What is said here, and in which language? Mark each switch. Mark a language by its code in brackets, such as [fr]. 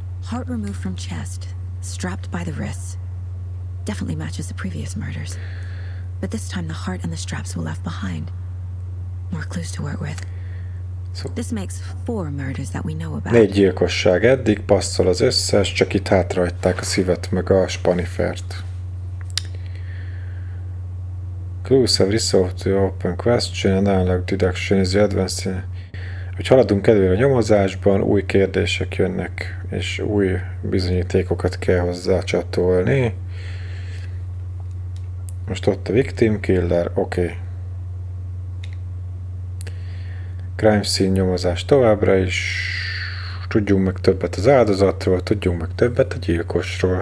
[en] Heart removed from chest, strapped by the wrists. Definitely matches the previous murders. But this time the heart and the straps were left behind. More clues to work with. So, this makes 4 murders that we know about. [hu] 4 gyilkosság eddig, passzol az összes, csak itt hátrahagyták a szívet meg a spanifert. [en] Clues have resolved the open question and unlock deduction is the advanced. [hu] Hogy haladunk előre a nyomozásban, új kérdések jönnek, és új bizonyítékokat kell hozzá csatolni. Most ott a victim killer, oké. Okay. Crime scene nyomozás továbbra is. Tudjunk meg többet az áldozatról, tudjunk meg többet a gyilkosról.